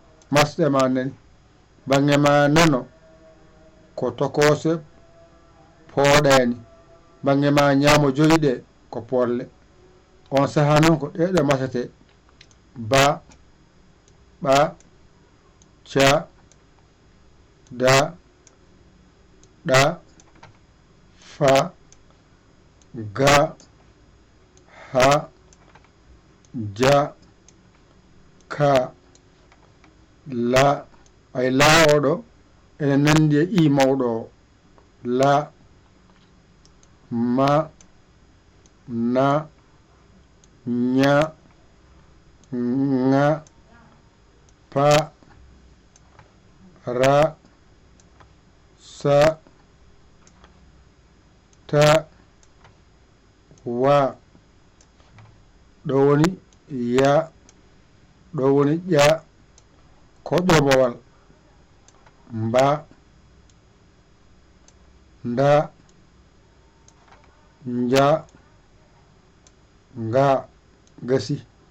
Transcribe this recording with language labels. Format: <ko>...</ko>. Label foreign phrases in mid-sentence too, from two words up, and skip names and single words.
<ff>Masɗe ma nani. Bange ma nano ko tokose pooɗani. Bange ma ñaamo joyi ɗe ko polle. On saha noon ko ɗe ɗe masete. Ba, ɓa, ca, da, ɗa, fa, ga, ha, ja, ka, la. Ay, la oɗo ene nandi e I mawɗo o. La, ma, na, nya, nga, pa, ra, sa, ta, wa. Ɗo woni ya. Ɗo woni ƴa. Koƴomowal. Mba. Nda. Nja. Nga. Gasi.</ff>